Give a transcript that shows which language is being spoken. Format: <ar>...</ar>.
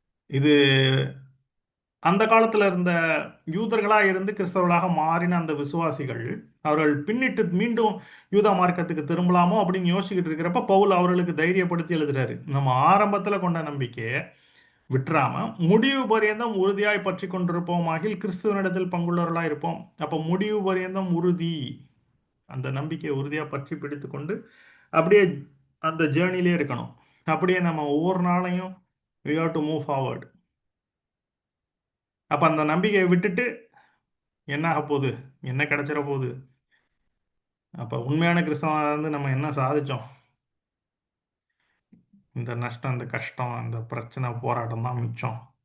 <ta>இது அந்த காலத்துல இருந்த யூதர்களாக இருந்து கிறிஸ்தவர்களாக மாறின அந்த விசுவாசிகள் அவர்கள் பின்னிட்டு மீண்டும் யூதா மார்க்கத்துக்கு திரும்பலாமோ அப்படின்னு யோசிச்சுக்கிட்டு இருக்கிறப்ப பவுல் அவர்களுக்கு தைரியப்படுத்தி எழுதுறாரு. நம்ம ஆரம்பத்துல கொண்ட நம்பிக்கையை விட்டுறாம முடிவு பரியந்தம் உறுதியாய் பற்றி கொண்டிருப்போமாகில் கிறிஸ்துவனிடத்தில் பங்குள்ளவர்களா இருப்போம். அப்ப முடிவு பரியந்தம் உறுதி, அந்த நம்பிக்கையை உறுதியா பற்றி பிடித்து கொண்டு அப்படியே அந்த ஜேர்னிலே இருக்கணும். அப்படியே நம்ம ஒவ்வொரு நாளையும்</ta> <en>we have to move forward.</en> <ta>அப்ப அந்த நம்பிக்கையை விட்டுட்டு என்ன ஆக போகுது, என்ன கிடைச்சிட போகுது? அப்ப உண்மையான கிறிஸ்தவனா இருந்து நம்ம என்ன சாதிச்சோம்? இந்த நஷ்டம், இந்த கஷ்டம், இந்த பிரச்சனை, போராட்டம் தான் மிச்சம்.</ta>